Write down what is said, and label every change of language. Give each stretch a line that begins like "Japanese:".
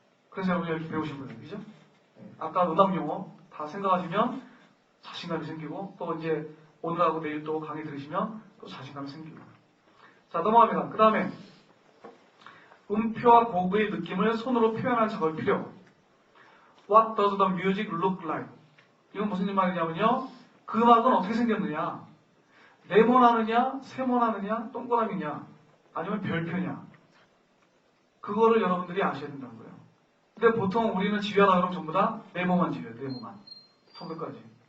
Korean: 그래서 여러분이 이렇게 배우신 거예요. 그죠? 아까 음악 용어 다 생각하시면 자신감이 생기고, 또 이제 오늘하고 내일 또 강의 들으시면 또 자신감이 생기고. 자, 넘어갑니다. 그 다음에 음표와 곡의 느낌을 손으로 표현하는 작업이 필요.
English: What does the music look like?
Korean: 이건 무슨 말이냐면요, 그 음악은 어떻게 생겼느냐? 네모나느냐, 세모나느냐, 동그라미냐, 아니면 별표냐. 그거를 여러분들이 아셔야 된다는 거예요. 근데 보통 우리는 지휘하다 그러면 전부 다 네모만 지휘해요. 네모만. 처음부터까지.